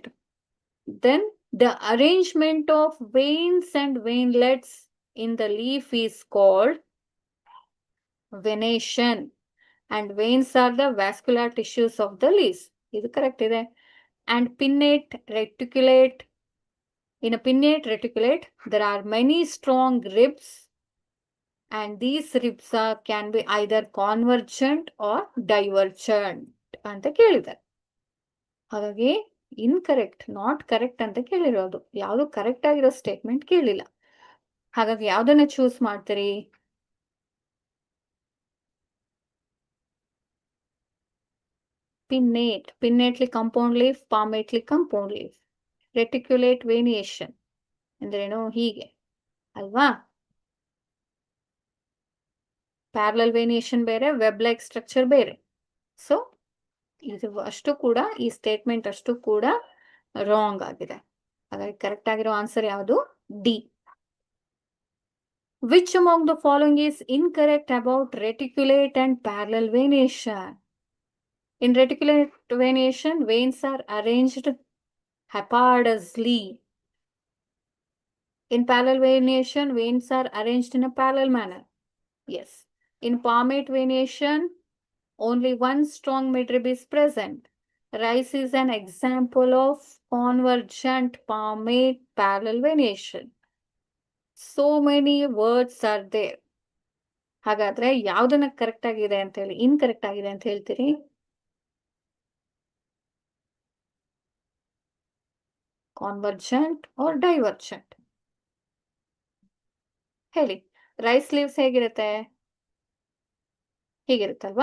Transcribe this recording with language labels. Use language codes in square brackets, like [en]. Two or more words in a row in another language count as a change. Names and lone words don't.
[en] Then the arrangement of veins and veinlets in the leaf is called venation, and veins are the vascular tissues of the leaves. [kn] ಇದು ಕರೆಕ್ಟ್ ಇದೆ. [en] And pinnate reticulate. In a pinnate reticulate, there are many strong ribs, and these ribs can be either convergent or divergent [kn] ಅಂತ ಕೇಳಿದ್ದಾರೆ. ಹಾಗಾಗಿ [en] incorrect, not correct [kn] ಅಂತ ಕೇಳಿರೋದು. ಯಾವುದು ಕರೆಕ್ಟ್ ಆಗಿರೋ ಸ್ಟೇಟ್ಮೆಂಟ್ ಕೇಳಿಲ್ಲ. ಹಾಗಾಗಿ ಯಾವ್ದನ್ನ ಚೂಸ್ ಮಾಡ್ತೀರಿ? [en] pinnate, pinnately compound leaf, palmately compound leaf. Reticulate veniation ಅಂದ್ರೇನು? [kn] ಹೀಗೆ ಅಲ್ವಾ? [en] parallel venation ಬೇರೆ, web like structure ಬೇರೆ. [kn] ಸೊ ಇದು ಅಷ್ಟು ಕೂಡ, ಈ ಸ್ಟೇಟ್ಮೆಂಟ್ ಅಷ್ಟು ಕೂಡ ರಾಂಗ್ ಆಗಿದೆ. ಹಾಗಾಗಿ ಕರೆಕ್ಟ್ ಆಗಿರೋ ಆನ್ಸರ್ ಯಾವುದು? ಡಿ. [en] Which among the following is incorrect about reticulate and parallel venation? In reticulate venation, veins are arranged haphazardly. In parallel venation, veins are arranged in a parallel manner. Yes. In palmate venation, only one strong midrib is present. Rice is an example of convergent palmate parallel venation. So many words are there. [kn] ಹಾಗಾದ್ರೆ ಯಾವ್ದನ್ನ ಕರೆಕ್ಟ್ ಆಗಿದೆ ಅಂತ ಹೇಳಿ, ಇನ್ಕರೆಕ್ಟ್ ಆಗಿದೆ ಅಂತ ಹೇಳ್ತೀರಿ? [en] convergent or divergent? [kn] ಹೇಳಿ. [en] rice leaves [kn] ಹೇಗಿರುತ್ತೆ? ಹೀಗಿರುತ್ತಲ್ವಾ?